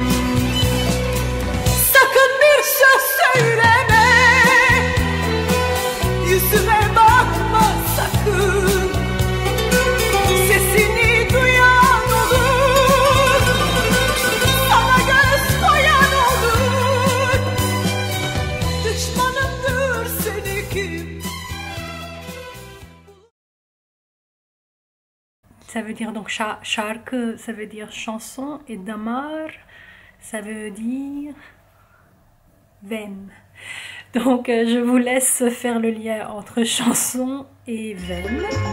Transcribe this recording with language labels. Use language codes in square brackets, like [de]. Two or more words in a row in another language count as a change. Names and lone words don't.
[tr] Sakın bir söz söyleme, yüzüme bakma sakın. Sesini duyan olur, sana göz koyan olur. Düşmanımdır seni kim? [fr] Ça veut dire donc şarkı, ça veut dire chanson, et damar, ça veut dire veine. Donc je vous laisse faire le lien entre chanson et veine.